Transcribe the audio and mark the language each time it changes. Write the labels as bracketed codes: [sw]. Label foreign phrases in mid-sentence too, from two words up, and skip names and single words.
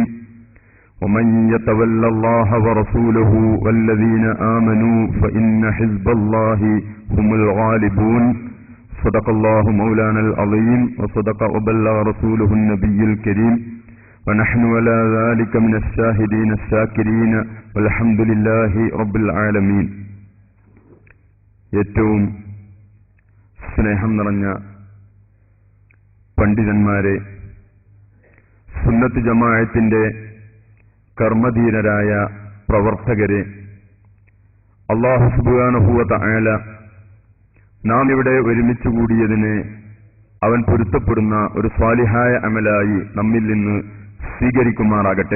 [ar] ومن يتول الله ورسوله والذين آمنوا فإن حزب الله هم الغالبون. صدق الله مولانا العظيم وصدق وبلغ رسوله النبي الكريم ونحن على ذلك من الشاهدين الشاكرين والحمد لله رب العالمين. [ml] ഏറ്റവും സ്നേഹം നിറഞ്ഞ പണ്ഡിതന്മാരെ, സുന്നത്ത് ജമാഅത്തിന്റെ കർമ്മധീരരായ പ്രവർത്തകരെ, [ar] الله سبحانه وتعالى [ml] നാം ഇവിടെ ഒരുമിച്ച് കൂടിയതിനെ അവൻ പൊരുത്തപ്പെടുന്ന ഒരു സ്വാലിഹായ അമലായി നമ്മിൽ നിന്ന് സ്വീകരിക്കുമാറാകട്ടെ.